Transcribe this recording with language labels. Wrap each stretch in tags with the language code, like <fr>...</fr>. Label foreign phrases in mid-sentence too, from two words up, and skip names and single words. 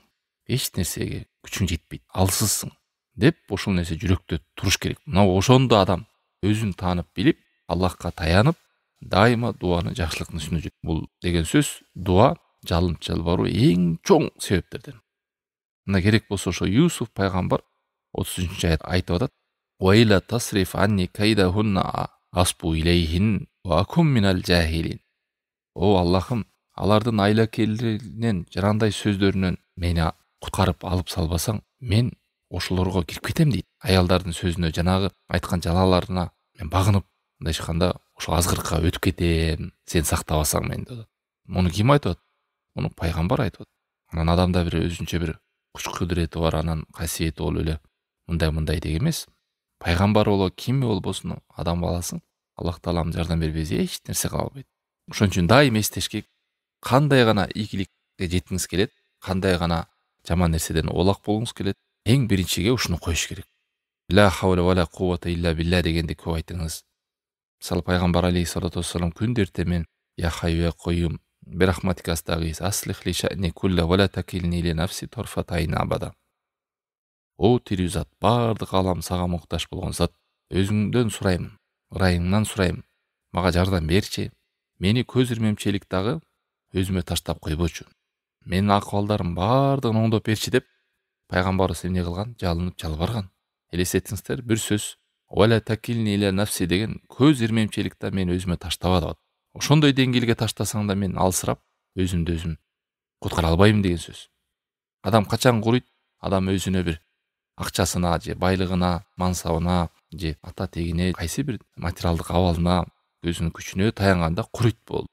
<ky>Эч нерсеге күчүң жетпейт, алсызсың деп ошол нерсе жүрөктө туруш керек. Мына ошондо адам өзүн таанып билип, Аллахка таянып, дайыма дуаны жакшылыктын үстүнө жүрөт. Бул деген сөз дуа, жалынып жалбаруу эң чоң себептерден. Мына керек болсо ошо Юсуф пайгамбар 33-аят айтып атат:</ky> <ar>"وإلا تصرف عني كيدهن أصب إليهن وأكن من الجاهلين."</ar> <ky>О Аллахым, алардын айлакелеринен, жарандай сөздөрүнөн мени куткарып алып салбасаң, мен ошолорго кирип кетем дейт. Аялдардын сөзүнө, жанагы айткан жалаларына мен багынып, мындай ишканда ошо азгырыкка өтүп кетем, сен сактабасаң мени деп. Муну ким айтып атат? Муну пайгамбар айтып атат. Анан адамда бир өзүнчө бир күч кудурети бар, анан касиети болуп эле мындай деги эмес. Пайгамбар боло, ким болбосун адам баласы Аллах таалам жардам бербесе эч нерсе кыла албайт. Ошон үчүн дайыма эстеш керек, кандай гана ийгиликке жеткиңиз келет, кандай гана жаман нерседен оолак болгуңуз келет, эң биринчиге ушуну коюш керек.</ky> <ar>لا حول ولا قوة إلا بالله</ar> <ky>дегенди көп айтыңыз. Мисалы пайгамбар</ky> <ar>عليه الصلاة والسلام</ar> <ky>күндө эртемен</ky> <ar>يا حي يا قيوم برحمتك أستغيث أصلح لي شأني كله ولا تكلني إلى نفسي طرفة عين أبدا.</ar> <ky>О тирүү зат, бардык алам сага муктаж болгон зат, өзүңдөн сурайм, ырайыңнан сурайм, мага жардам берчи. Мени көз ирмемчилик дагы өзүмө таштап койбочу. Менин акыбалдарым бардыгын оңдоп берчи деп пайгамбарыбыз эмне кылган? Жалынып жалбарган. Элестетиңиздер, бир сөз</ky> <ar>"ولا تكلني إلى نفسي"</ar> <ky>деген көз ирмемчиликти мен өзүмө таштаба деп. Ошондой деңгээлге таштасаң да мен алсырап, өзүмдү өзүм куткара албайм деген сөз. Адам качан курuyт? Адам өзүнө бир акчасына же байлыгына, мансабына же ата тегине, кайсы бир материалдык абалына, өзүнүн күчүнө таянганда курuyт болду.</ky>